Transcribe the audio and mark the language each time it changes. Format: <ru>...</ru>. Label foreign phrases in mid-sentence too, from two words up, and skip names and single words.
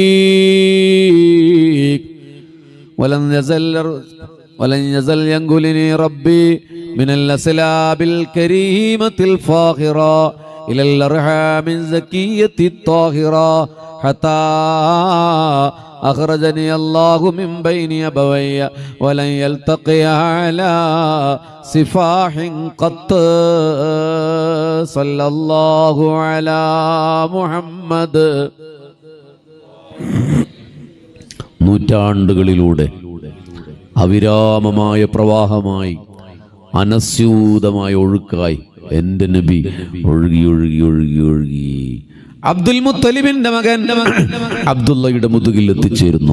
<ar>ولن يزل ينقلني ربي من الأصلاب الكريمة الفاخرة إلى الأرحام الزكية الطاهرة حتى أخرجني الله من بين أبوي ولن يلتقي على سفاح قط صلى الله على محمد.</ar> <ml>നൂറ്റാണ്ടുകളിലൂടെ അവിരാമമായ പ്രവാഹമായി അനസ്യൂതമായ ഒഴുക്കായി എൻ്റെ നബി ഒഴുകി ഒഴുകി ഒഴുകി ഒഴുകി അബ്ദുൽ മുത്തലിബിന്റെ മകൻ അബ്ദുള്ളയുടെ മുതുകിൽ എത്തിച്ചേരുന്നു.</ml>